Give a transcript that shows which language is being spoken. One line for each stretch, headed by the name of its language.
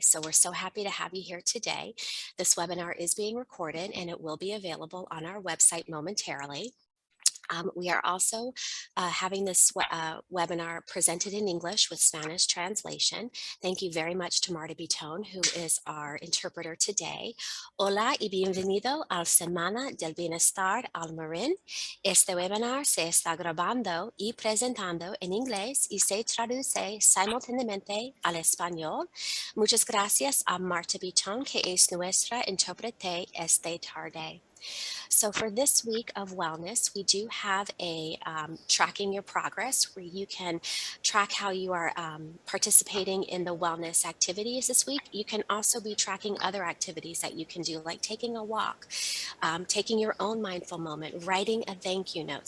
English: So we're so happy to have you here today. This webinar is being recorded and it will be available on our website momentarily. We are also having this webinar presented in English with Spanish translation. Thank you very much to Marta Bitone, who is our interpreter today.
Spanish: Hola y bienvenido al Semana del Bienestar al Marin. Este webinar se está grabando y presentando en inglés y se traduce simultáneamente al español. Muchas gracias a Marta Bitone, que es nuestra intérprete esta tarde.
English: So for this week of wellness, we do have a tracking your progress where you can track how you are participating in the wellness activities this week. You can also be tracking other activities that you can do, like taking a walk, taking your own mindful moment, writing a thank you note.